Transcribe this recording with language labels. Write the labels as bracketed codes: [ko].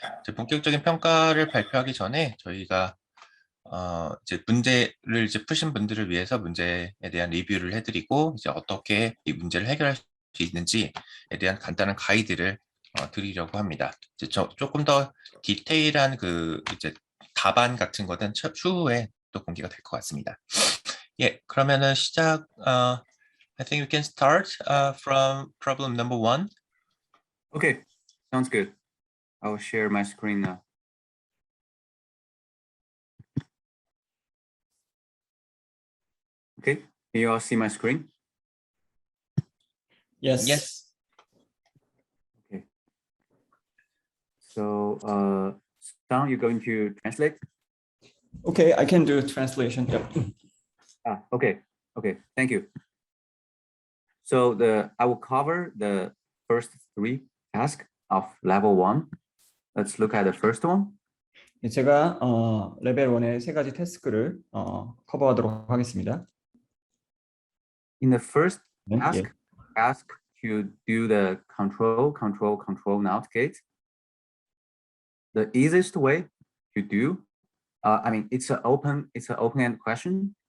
[ko] 이제 본격적인 평가를 발표하기 전에 저희가 이제 문제를 이제 푸신 분들을 위해서 문제에 대한 리뷰를 해드리고 이제 어떻게 이 문제를 해결할 수 있는지에 대한 간단한 가이드를 드리려고 합니다. 이제 조금 더 디테일한 이제 답안 같은 거는 추후에 또 공개가 될 것 같습니다. 예, 그러면은 시작. [en] I think we can start from problem number 1. Okay, sounds good. I'll share my screen now. Okay, can you all see my screen? Yes. Yes. Okay. So, Sam, you're going to translate? Okay, I can do translation. Yep. Okay. Thank you. So I will cover the first 3 tasks of level 1. Let's look at the first one. [ko] 제가 레벨 1의 3가지 태스크를 커버하도록 하겠습니다. [en] In the first [ko] 예. [en] task to do the control NOT gate. The easiest way to do, I mean, it's an open-end question.